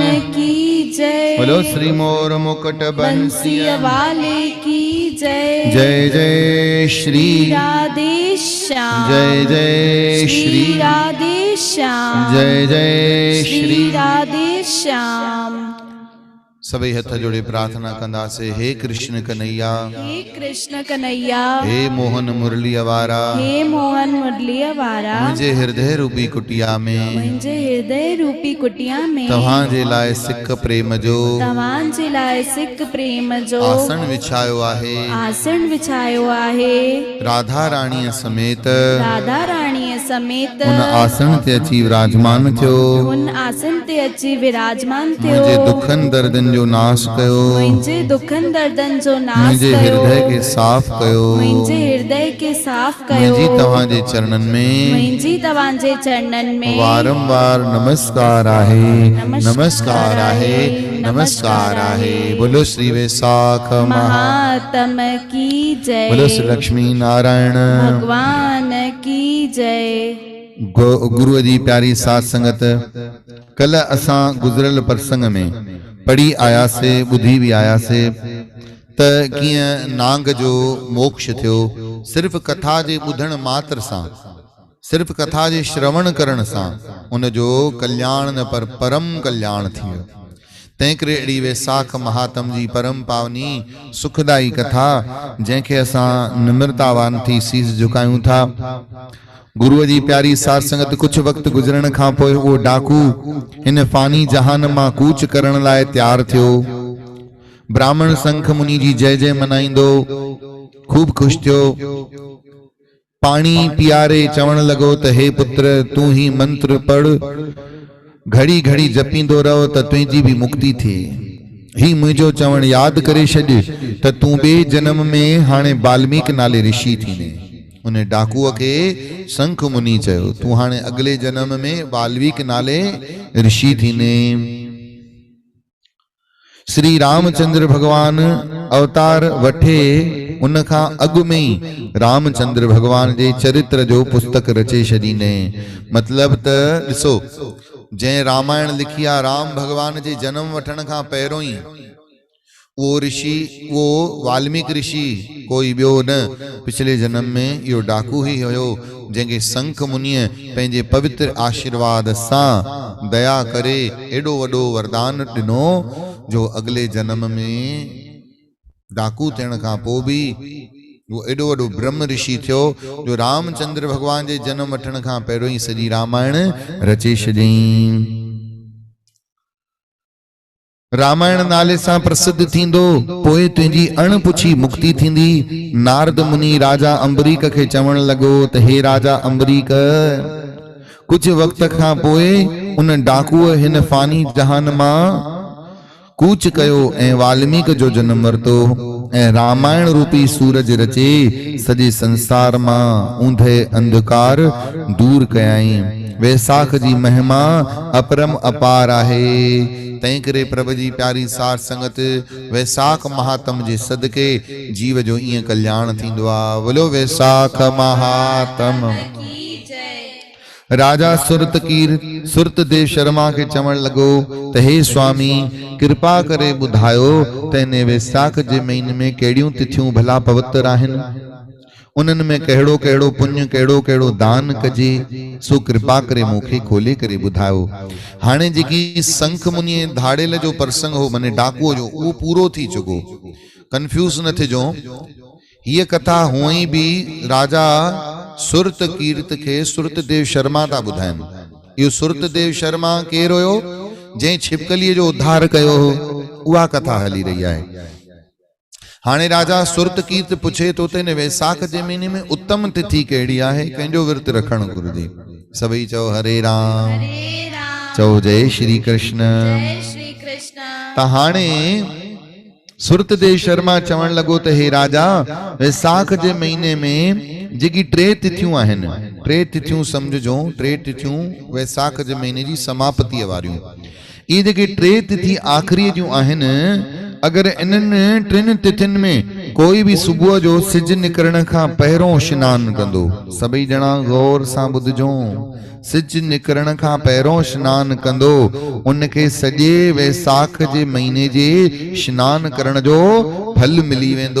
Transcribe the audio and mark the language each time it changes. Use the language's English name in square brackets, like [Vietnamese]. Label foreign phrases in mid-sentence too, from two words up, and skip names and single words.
[Hindi] की जय। बोलो श्री मोर मुकुट बंसी वाले की जय। जय जय श्री राधे श्याम, जय जय श्री राधे श्याम, जय जय श्री राधे श्याम। [Sindhi] सभी हथ जोड़े प्रार्थना कंदासे। हे कृष्ण कन्हैया, हे कृष्ण कन्हैया, हे मोहन मुरली अवारा, हे मोहन मुरली अवारा। मुझे हृदय रूपी कुटिया में, मुझे हृदय रूपी कुटिया में तव्हां जे लाए सिक प्रेम जो, तव्हां जे लाए सिक प्रेम जो आसन विछायो आहे, आसन विछायो आहे। राधा रानी समेत, राधा रानी समेत उन आसन ते अची विराजमान थियो, उन आसन ते अची विराजमान थियो। मुझे दुखन दर्दन जो नाश कयो, मुझे दुखन दर्दन जो नाश मुझे कयो, हृदय के साफ कयो, मुझे हृदय के साफ कयो। मुझे तव्हां जे चरणन में, मुझे तव्हां जे चरणन में वारंवार नमस्कार आहे, नमस्कार आहे, नमस्कार आहे। [Hindi] बोलो श्री वैशाख महात्म की जय। बोलो श्री लक्ष्मी नारायण भगवान की जय। [Sindhi] गुरु जी प्यारी साथ संगत, कल असां गुजरल प्रसंग में पढ़ी आया से, बुधी भी आया से त किए नांग जो मोक्ष थियो सिर्फ कथा जे बुधण मात्र सां, सिर्फ कथा जे श्रवण करण सां उन जो कल्याण न पर परम कल्याण थियो। तंहिं अड़ी वैसाख महात्म जी परम पावनी सुखदाई कथा जंहिंखे असां निम्रतावान थी शीस झुकायूं था। गुरु जी प्यारी साध संगत, कुछ वक्त गुजरण खां पोइ वो डाकू इन फानी जहान मां कूच करण लाइ तैयार थियो। ब्राह्मण संख मुनि जी जय जय मनाइंदो खूब खुश थियो। पानी पियारे चवण लगो त हे पुत्र तू ही मंत्र पढ़, घड़ी घड़ी जपींदो रहो त तुंहिंजी भी मुक्ति थिए। ही मुझो चवण याद करे छॾ त तू बे जन्म में हाणे वाल्मीकि नाले ऋषि थीने। उन डाकूअ के संख मुनि चयो तू हाणे अगले जन्म में वाल्मीकि नाले ऋषि थीने। श्री रामचंद्र भगवान अवतार वठे उन खां अॻु में ही रामचंद्र भगवान जे चरित्र जो पुस्तक रचे छॾीने। मतलब त ॾिसो, जंहिं रामायण लिखी आहे राम भगवान जे जन्म वठण खां पहिरों ही वो ऋषि, वो वाल्मीकि ऋषि कोई ॿियो न, पिछले जन्म में इहो डाकू ही हुयो जंहिंखे संख मुनिअ पंहिंजे पवित्र आशीर्वाद सां दया करे एॾो वॾो वरदान ॾिनो जो अगले जन्म में डाकू थियण खां पोइ भी वो एॾो वॾो ब्रह्म ऋषि थियो जो रामचंद्र भगवान जे जन्म वठण खां पहिरों ही सॼी रामायण रचे छॾियईं। रामायण नाले सां प्रसिद्ध थींदो, पोइ तुंहिंजी अणपुछी मुक्ति थींदी। नारद मुनि राजा अंबरीक खे चवण लॻो त हे राजा अंबरीक, कुछ वक्त खां पोइ उन डाकूअ हिन फानी जहान मां कूच कयो ऐं वाल्मीक जो जन्म वरतो ऐं रामायण रूपी सूरज रचे सॼे संसार मां ऊंधे अंधकार दूर कयाई। वैसाख जी महिमा अपरम अपार आहे। तंहिं करे प्रभु जी प्यारी सार संगत वैसाख महात्म जे सदके जीव जो ईअं कल्याण थींदो आहे। बोलो वैसाख महात्म। राजा सुरतदेव शर्मा के चवण लगो त हे स्वामी, कृपा करे ॿुधायो त हिन वैसाख जे महीने में कहिड़ियूं तिथियूं भला पवित्र आहिनि, उन्हनि में कहिड़ो कहिड़ो पुण्य, कहिड़ो कहिड़ो दान कजे, सो कृपा करे मूंखे खोले करे ॿुधायो। हाणे जेकी संख मुनि धाड़ेल जो प्रसंग हो, माने डाकुअ जो, उहो पूरो थी चुको। कंफ्यूज न थिजो। हीअ कथा हुअई बि राजा सुरत कीर्त के सुरतदेव शर्मा था ॿुधाइनि। इहो सुरतदेव शर्मा केरु हुयो? जंहिं छिपकलीअ जो उद्धार कयो हो, उहा कथा हली रही आहे। हाणे राजा सुरत कीर्त पुछे तो त वैसाख जे महीने में उत्तम तिथि कहिड़ी आहे, कंहिंजो विर्त रखणु घुरिजे? सभई चओ हरे राम, चओ जय श्री कृष्ण। त हाणे सुरतदेव शर्मा चवण लॻो त हे राजा, वैसाख जे महीने में जेकी टे तिथियूं आहिनि, टे तिथियूं सम्झो, टे तिथियूं वैसाख जे महीने जी समाप्तिअ वारियूं, इहे जेके टे तिथि आख़िरी जूं आहिनि, अगरि इन्हनि टिनि तिथियुनि में कोई भी सुबुह जो सिज निकिरण खां पहिरों सनानु कंदो, सभई ॼणा गौर सां ॿुधजो, सिज निकिरण खां पहिरों सनानु कंदो, उनखे सॼे वैसाख जे महीने जे सनानु करण जो फल मिली वेंदो।